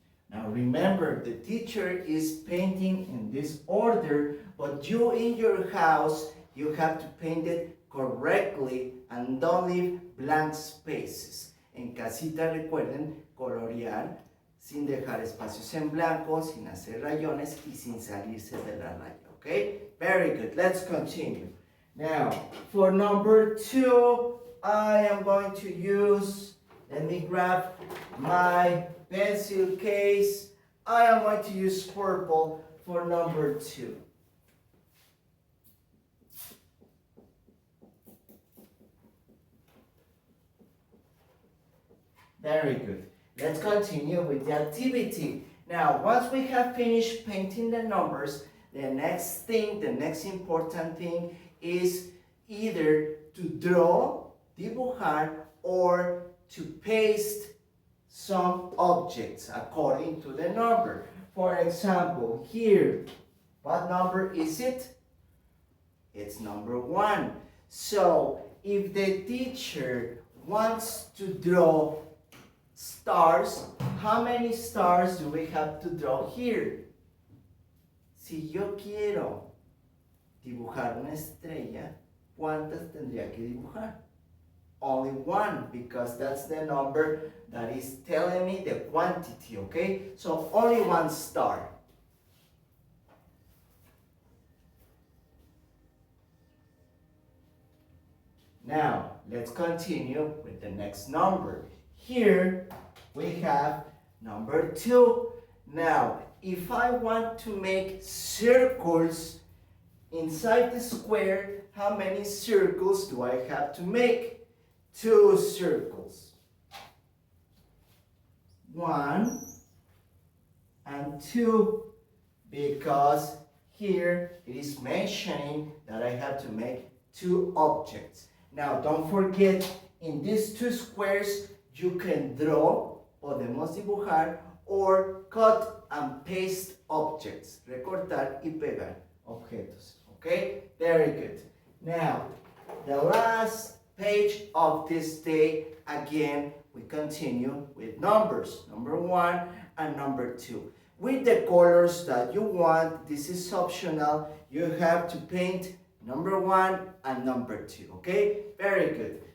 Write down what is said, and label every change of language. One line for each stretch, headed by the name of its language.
English: Now remember, the teacher is painting in this order, but you in your house, you have to paint it correctly and don't leave blank spaces.
Spanish: En casita recuerden colorear sin dejar espacios en blanco, sin hacer rayones y sin salirse de la raya.
English: Okay? Very good. Let's continue. Now, for number 2, I am going to use, let me grab my pencil case. I am going to use purple for number 2. Very good. Let's continue with the activity. Now, once we have finished painting the numbers, the next thing, the next important thing is either to draw, dibujar, or to paste some objects according to the number. For example, here, what number is it? It's number 1. So, if the teacher wants to draw stars, how many stars do we have to draw here?
Spanish: Si yo quiero dibujar una estrella, ¿cuántas tendría que dibujar?
English: Only 1, because that's the number that is telling me the quantity, okay? So only 1 star. Now, let's continue with the next number. Here, we have number 2. Now, if I want to make circles inside the square, how many circles do I have to make? 2 circles. 1 and 2, because here it is mentioning that I have to make 2 objects. Now, don't forget, in these 2 squares, you can draw,
Spanish: podemos dibujar,
English: or cut and paste objects.
Spanish: Recortar y pegar objetos.
English: Okay? Very good. Now, the last page of this day, again, we continue with numbers. Number 1 and number 2. With the colors that you want, this is optional. You have to paint number 1 and number 2. Okay? Very good.